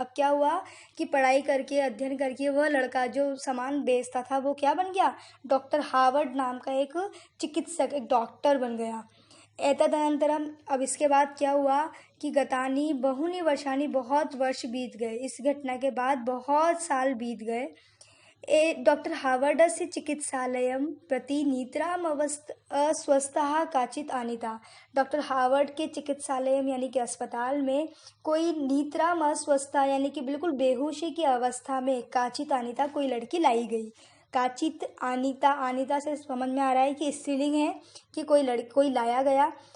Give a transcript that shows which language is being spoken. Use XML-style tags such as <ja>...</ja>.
<hi>अब क्या हुआ कि पढ़ाई करके, अध्ययन करके वह लड़का जो सामान बेचता था वो क्या बन गया, डॉक्टर हार्वर्ड नाम का एक चिकित्सक, एक डॉक्टर बन गया। एतदनंतरम, अब इसके बाद क्या हुआ कि</hi> <sa>गतानि बहुनि वर्षानि,</sa> <hi>बहुत वर्ष बीत गए। इस घटना के बाद बहुत साल बीत गए।</hi> <sa>डॉक्टर हार्वर्डस्य चिकित्सालयं प्रति नितराम अस्वस्थः काचित् आनीता।</sa> <hi>डॉक्टर हार्वर्ड के चिकित्सालय यानी कि अस्पताल में कोई</hi> <sa>नितराम अस्वस्था</sa> <hi>यानी कि बिल्कुल बेहोशी की अवस्था में</hi> <sa>काचित् आनीता,</sa> <hi>कोई लड़की लाई गई।</hi> <sa>काचित आनीता,</sa> <hi>आनीता से समझ में आ रहा है कि स्त्रीलिंग है, कि कोई लाया गया।</hi>